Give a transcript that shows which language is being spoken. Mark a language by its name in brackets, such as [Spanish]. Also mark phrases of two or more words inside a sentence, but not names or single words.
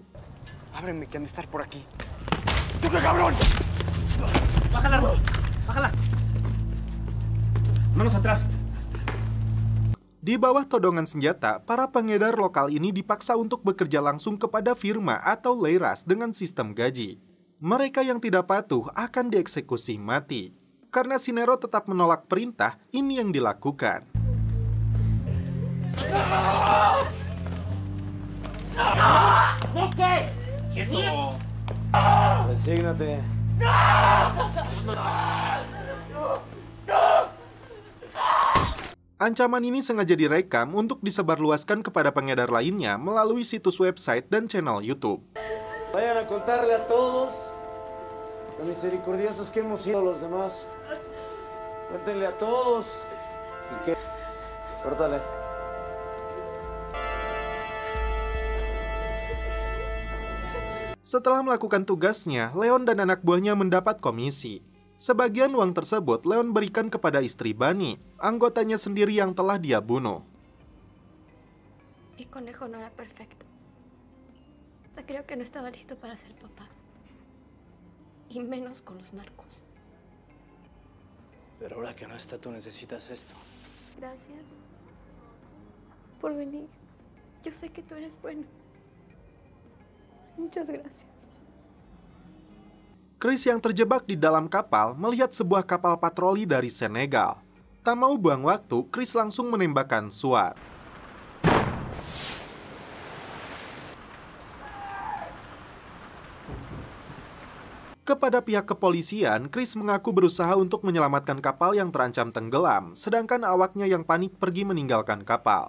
[Spanish] Ábreme, que han de estar por aquí. ¡Tú qué cabrón! ¡Bájala! ¡Bájala! Manos atrás. [Indonesian] Di bawah todongan senjata, para pengedar lokal ini dipaksa untuk bekerja langsung kepada firma atau leiras dengan sistem gaji. Mereka yang tidak patuh akan dieksekusi mati. Karena si Nero tetap menolak perintah, ini yang dilakukan. [Spanish] Resígnate. [Indonesian] Ancaman ini sengaja direkam untuk disebarluaskan kepada pengedar lainnya melalui situs website dan channel YouTube. [Spanish] Vayan a contarle a todos lo misericordiosos que hemos sido los demás. Cuéntenle a todos. ¿Y qué? Córtale. [Indonesian] Setelah melakukan tugasnya, Leon dan anak buahnya mendapat komisi. Sebagian uang tersebut Leon berikan kepada istri Bunny, anggotanya sendiri yang telah dia bunuh. [Spanish] Mi conejo no era perfecto. Creo que no estaba listo para ser papá. Y menos con los narcos. Pero ahora que no está, tú necesitas esto. Gracias por venir. Yo sé que tú eres bueno. Muchas gracias. [Indonesian] Chris yang terjebak di dalam kapal melihat sebuah kapal patroli dari Senegal. Tak mau buang waktu, Chris langsung menembakkan SWAT. Kepada pihak kepolisian, Chris mengaku berusaha untuk menyelamatkan kapal yang terancam tenggelam, sedangkan awaknya yang panik pergi meninggalkan kapal.